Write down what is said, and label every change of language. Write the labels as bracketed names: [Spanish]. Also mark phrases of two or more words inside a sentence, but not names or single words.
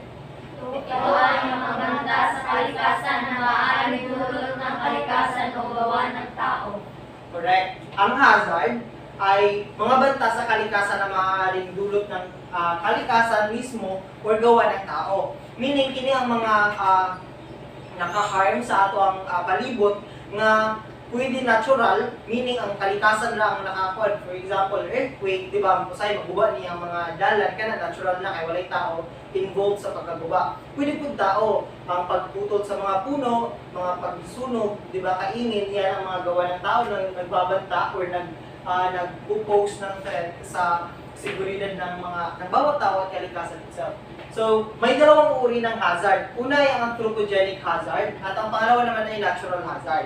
[Filipino] Ito ay mga banta sa kalikasan na maaaring dulot ng kalikasan o gawa ng tao. [English] Correct. [Filipino] Ang hazard ay mga banta sa kalikasan na maaaring dulot ng kalikasan mismo o gawa ng tao. [English] Meaning, [Cebuano] kini ang mga naka-harm sa ato ang palibot nga pwede natural, meaning ang kalikasan lang ang nakakuan. [English] For example, earthquake, [Cebuano] di ba, kusay maguba niya ang mga dalan, kana natural na kay walay tao involved sa pagkaguba. [Filipino] Pwede po tao, ang pagputol sa mga puno, mga pagsunog, di ba, kaingin, yan ang mga gawa ng tao na nagbabanta or nag-pose ng threat sa seguridad ng mga nagbawat tao at kalikasan itself. So, may dalawang uri ng hazard. Una ay ang [English] anthropogenic hazard [Filipino] at ang pangalawa naman ay [English] natural hazard.